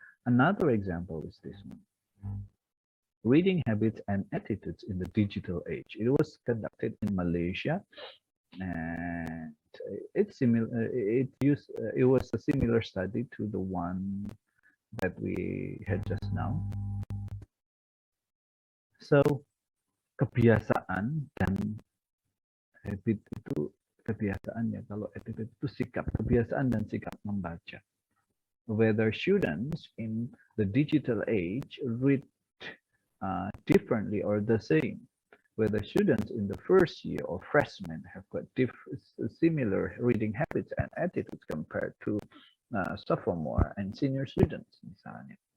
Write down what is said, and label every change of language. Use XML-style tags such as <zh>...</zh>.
<en>Another example is this one. Reading habits and attitudes in the digital age. It was conducted in Malaysia, and it's similar. It was a similar study to the one that we had just now.</en> <id>So kebiasaan dan habit itu kebiasaan ya. Kalau attitude itu sikap, kebiasaan dan sikap membaca.</id> <en>Whether students in the digital age read differently or the same. Whether students in the first year or freshmen have got similar reading habits and attitudes compared to sophomore and senior students misalnya.</en>